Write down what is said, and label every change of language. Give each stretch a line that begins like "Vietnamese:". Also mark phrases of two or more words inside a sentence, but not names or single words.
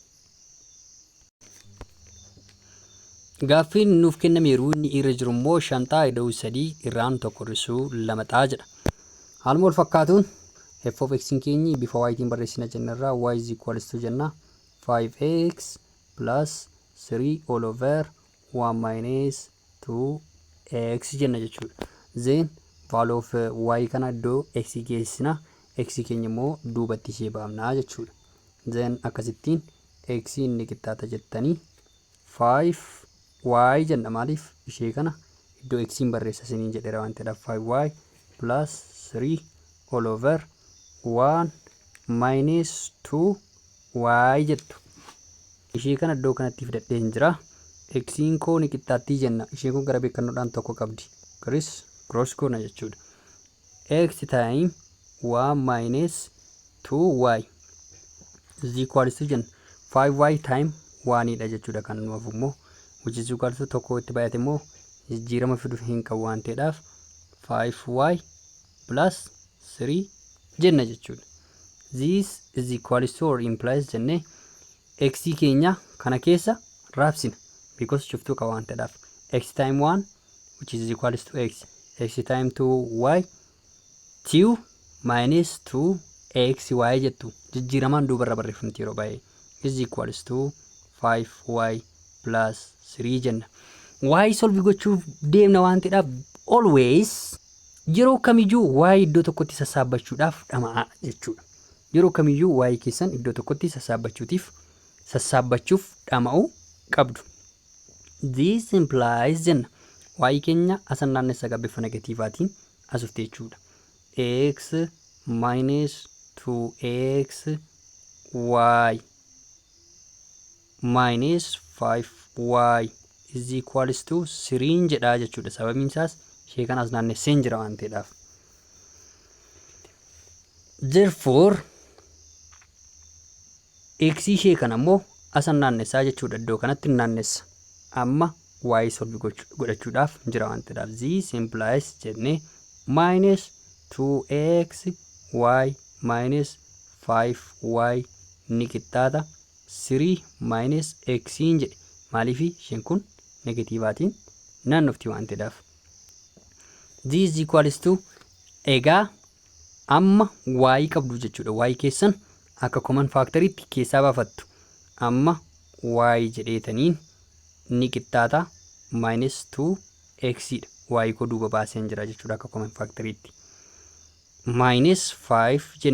Oromo: Gaaffiin nuuf kennameeru inni irra jiru immoo shantaa ida'uu 3 irraan tokko hir'isuu 2 ta'a jedha. Haaluma wal fakkaatuun
English: f of x
Oromo: keenyi bifa ytiin barreessina jennarraa
English: y is equals to
Oromo: jenna
English: 5x plus 3 all over 1 minus 2x
Oromo: jenna jechuudha.
English: Then value of y
Oromo: kana iddoo x geessina x keenya immoo duubatti ishee baafnaa jechuudha. Then akkasittiin x inni qixxaata jettanii 5y jenna. Maaliif ishee kana iddoo x barreessa isiniin jedheera waan ta'eedhaaf
English: 5y plus 3 all over 1 minus 2y
Oromo: jettu. Ishee kana iddoo kanatti fidadhee hin jira. X'n koo ni qixxaattii jenna. Isheen kun gara beekannoodhaan tokko qabdi. Garis cross goona jechuudha.
English: X time 1 minus 2y is equals to
Oromo: jenna
English: 5y time 1
Oromo: dha jechuudha. Kan nu hafu immoo
English: which is equals to
Oromo: tokko itti baay'ate immoo jijjiirama fiduu hin qabu waan ta'eedhaaf
English: 5y plus 3
Oromo: jenna jechuudha.
English: This is equals to or implies
Oromo: jenne x keenya kana keessa raabsina because shiftuu qaba waan ta'eedhaaf
English: x time 1 which is equals to x time 2y 2 minus 2xy
Oromo: jettu jijjiiramaan duubarra barreeffamti yeroo baay'ee
English: is equals to 5y plus 3
Oromo: jenna. Y solve gochuuf deemna waan ta'eedhaaf always yeroo kamiyyuu y iddoo tokkotti sassaabachuudhaaf dhama'a jechuudha. Yeroo kamiyyuu y keessan iddoo tokkotti sassaabachuuf dhama'uu qabdu.
English: This implies
Oromo: jenna y keenya asan naannessa gabbifa negatiivaatiin asufte jechuudha.
English: X minus 2x y minus 5y is equals to 3
Oromo: jedha jechuudha. Sababiin isaas ishee kana as naannessee jira waan ta'eedhaaf. Therefore x ishee kana immoo asan naannessaa jechuudha. Iddoo kanatti naannessa. Amma y solve godhachuudhaaf jira waan ta'eedhaaf.
English: This implies
Oromo: jennee
English: minus 2x y minus 5y
Oromo: ni qixxaata
English: 3 minus x
Oromo: jedhe. Maaliif isheen kun negatiivaatiin naannofti waan ta'eedhaaf.
English: This is equals to
Oromo: egaa amma y qabdu jechuudha. Y keessan akka
English: common factoriitti
Oromo: keessaa baafattu. Amma y jedheetaniin ni qixxaata
English: minus 2x
Oromo: dha. Y koo duuba baaseen jira jechuudha akka
English: common factoriitti. Minus 5
Oromo: jennaa jechuudha.